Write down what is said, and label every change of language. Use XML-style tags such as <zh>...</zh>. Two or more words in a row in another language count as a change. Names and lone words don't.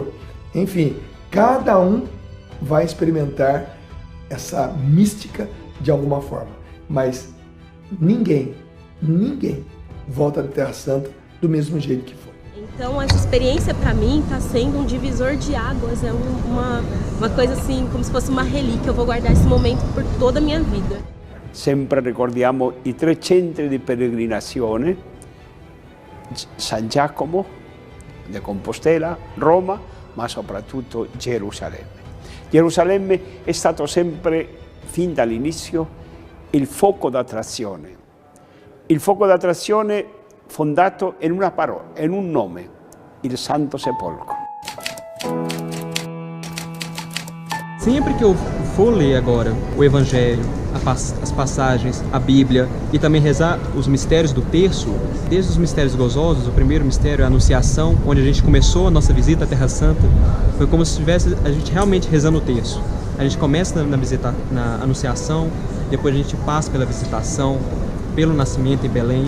<pt>Enfim, cada um vai experimentar essa mística de alguma forma. Mas ninguém volta da Terra Santa do mesmo jeito que foi. Então essa experiência para mim está sendo um divisor de águas, é uma coisa assim, como se fosse uma relíquia. Eu vou guardar esse momento por toda a minha vida.</pt> <it>Sempre ricordiamo i 3 centri di peregrinazione, San Giacomo de Compostela, Roma, ma soprattutto Gerusalemme. Gerusalemme è stato sempre, fin dall'inizio, il fuoco d'attrazione. Il fuoco d'attrazione fondato in una parola, in un nome, il Santo Sepolcro.</it> <pt>Sempre que eu for ler agora o Evangelho, as passagens, a Bíblia e também rezar os mistérios do terço, desde os mistérios gozosos, o primeiro mistério, a Anunciação, onde a gente começou a nossa visita à Terra Santa, foi como se estivesse a gente realmente rezando o terço. A gente começa na Anunciação, depois a gente passa pela visitação, pelo nascimento em Belém.</pt>